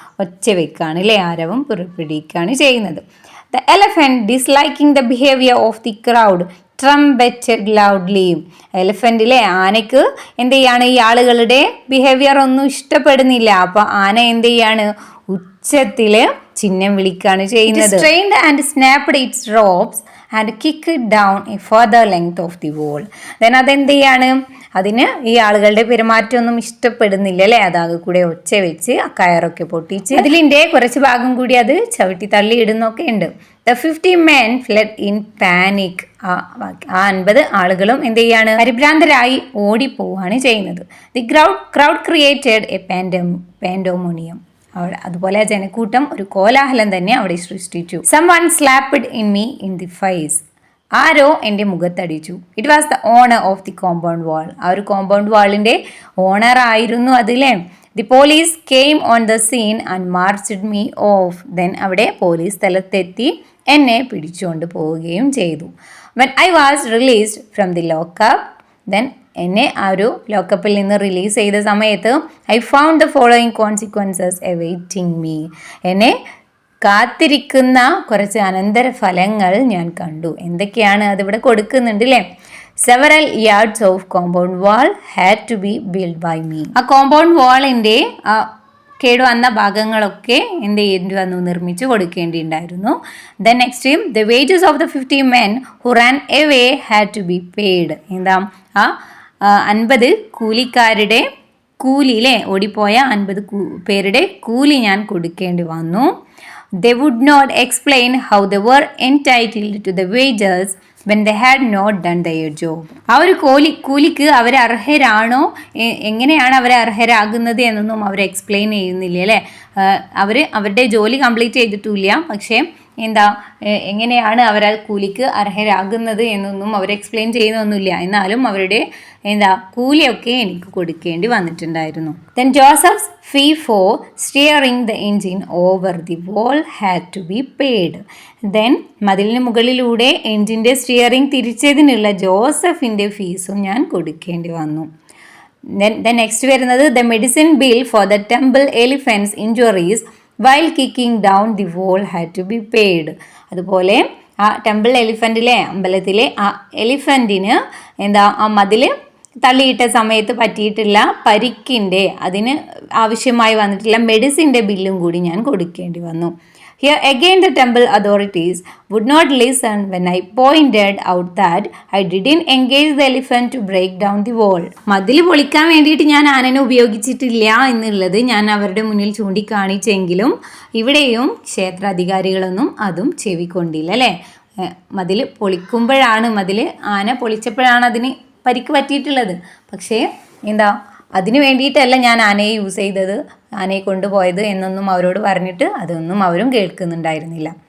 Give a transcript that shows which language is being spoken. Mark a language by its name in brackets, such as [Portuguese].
[Malayalam] ഒച്ച വെക്കാണ് അല്ലേ, ആരവം പുറപ്പെടുവിക്കുകയാണ് ചെയ്യുന്നത്. [English] The elephant disliking the behaviour of the crowd trumpeted loudly. [Malayalam] എലഫന്റിലെ ആനയ്ക്ക് എന്ത് ചെയ്യാണ്? ഈ ആളുകളുടെ ബിഹേവിയർ ഒന്നും ഇഷ്ടപ്പെടുന്നില്ല. അപ്പൊ ആന എന്ത് ചെയ്യാണ്? ഉച്ചത്തില് ചിഹ്നം വിളിക്കുകയാണ് ചെയ്യുന്നത്. [English] Strained and snapped its ropes and kicked down a further length of the wall. [Malayalam] Then അതെന്ത് ചെയ്യാണ്? അതിന് ഈ ആളുകളുടെ പെരുമാറ്റമൊന്നും ഇഷ്ടപ്പെടുന്നില്ല അല്ലേ, അതാകെ കൂടെ ഒച്ച വെച്ച് ആ കയറൊക്കെ പൊട്ടിച്ച് അതിലിൻ്റെ കുറച്ച് ഭാഗം കൂടി അത് ചവിട്ടി തള്ളി ഇടുന്നൊക്കെ ഉണ്ട്. [English] The 50 men fled in panic. [Malayalam] ആ 50 ആളുകളും എന്ത് ചെയ്യാണ്? പരിഭ്രാന്തരായി ഓടിപ്പോവാണ് ചെയ്യുന്നത്. [English] The crowd created a pandemonium. [Malayalam] അതുപോലെ ജനക്കൂട്ടം ഒരു കോലാഹലം തന്നെ അവിടെ സൃഷ്ടിച്ചു. [English] Someone slapped in me in the face. [Malayalam] ആരോ എൻ്റെ മുഖത്തടിച്ചു. [English] It was the owner of the compound wall. [Malayalam] ആ ഒരു കോമ്പൗണ്ട് വാളിൻ്റെ ഓണർ ആയിരുന്നു അതിലെ. [English] The police came on the scene and marched me off. [Malayalam] Then അവിടെ പോലീസ് സ്ഥലത്തെത്തി എന്നെ പിടിച്ചുകൊണ്ട് പോവുകയും ചെയ്തു. [English] when I was released from the lockup, then [Malayalam] എന്നെ ആ ഒരു ലോക്കപ്പിൽ നിന്ന് റിലീസ് ചെയ്ത സമയത്ത് [English] I found the following consequences awaiting me. [Malayalam] എന്നെ കാത്തിരിക്കുന്ന കുറച്ച് അനന്തരഫലങ്ങൾ ഞാൻ കണ്ടു. എന്തൊക്കെയാണ് അതിവിടെ കൊടുക്കുന്നുണ്ട് അല്ലേ. [English] Several yards of compound wall had to be build by me. [Malayalam] ആ കോമ്പൗണ്ട് വാളിൻ്റെ കേടുവന്ന ഭാഗങ്ങളൊക്കെ എന്ത് ചെയ്യേണ്ടി വന്നു? നിർമ്മിച്ച് കൊടുക്കേണ്ടിണ്ടായിരുന്നു. [English] Then next the wages of the 50 men who ran away had to be paid. [Malayalam] എന്താ? ആ 50 കൂലിക്കാരുടെ കൂലി അല്ലേ, ഓടിപ്പോയ 50 പേരുടെ കൂലി ഞാൻ കൊടുക്കേണ്ടി വന്നു. [English] They would not explain how they were entitled to the wages when they had not done their job. [Malayalam] ആ ഒരു കൂലിക്ക് അവർ അർഹരാണോ, എങ്ങനെയാണ് അവർ അർഹരാകുന്നത് എന്നൊന്നും അവർ എക്സ്പ്ലെയിൻ ചെയ്യുന്നില്ല അല്ലേ. അവരുടെ ജോലി കംപ്ലീറ്റ് ചെയ്തിട്ടില്ല, പക്ഷേ എന്താ എങ്ങനെയാണ് അവർ ആ കൂലിക്ക് അർഹരാകുന്നത് എന്നൊന്നും അവർ എക്സ്പ്ലെയിൻ ചെയ്യുന്നൊന്നുമില്ല. എന്നാലും അവരുടെ കൂലിയൊക്കെ എനിക്ക് കൊടുക്കേണ്ടി വന്നിട്ടുണ്ടായിരുന്നു. [English] Then Joseph's fee for steering the engine over the wall had to be paid. [Malayalam] Then മതിലിന് മുകളിലൂടെ എൻജിൻ്റെ സ്റ്റിയറിംഗ് തിരിച്ചതിനുള്ള ജോസഫിൻ്റെ ഫീസും ഞാൻ കൊടുക്കേണ്ടി വന്നു. [English] then next [Malayalam] വരുന്നത് [English] The medicine bill for the temple elephant's injuries while kicking down the wall had to be paid. [Malayalam] അതുപോലെ ആ ടെമ്പിൾ എലിഫൻറ്റിലെ അമ്പലത്തിലെ ആ എലിഫൻറ്റിന് ആ മതിൽ തള്ളിയിട്ട സമയത്ത് പറ്റിയിട്ടുള്ള പരിക്കിൻ്റെ അതിന് ആവശ്യമായി വന്നിട്ടുള്ള മെഡിസിൻ്റെ ബില്ലും കൂടി ഞാൻ കൊടുക്കേണ്ടി വന്നു. [English] Here again the temple authorities would not listen when I pointed out that I didn't engage the elephant to break down the wall. [Malayalam] മതിൽ പൊളിക്കാൻ വേണ്ടിയിട്ട് ഞാൻ ആനനെ ഉപയോഗിച്ചിട്ടില്ല എന്നുള്ളത് ഞാൻ അവരുടെ മുന്നിൽ ചൂണ്ടിക്കാണിച്ചെങ്കിലും ഇവിടെയും ക്ഷേത്രാധികാരികളൊന്നും അതും ചെവിക്കൊണ്ടില്ല അല്ലേ. മതിൽ പൊളിക്കുമ്പോഴാണ് ആന പൊളിച്ചപ്പോഴാണ് അതിന് പരിക്ക് പറ്റിയിട്ടുള്ളത്. പക്ഷേ അതിന് വേണ്ടിയിട്ടല്ല ഞാൻ ആനയെ യൂസ് ചെയ്തത്, ആനയെ കൊണ്ടുപോയത് എന്നൊന്നും അവരോട് പറഞ്ഞിട്ട് അതൊന്നും അവരും കേൾക്കുന്നുണ്ടായിരുന്നില്ല.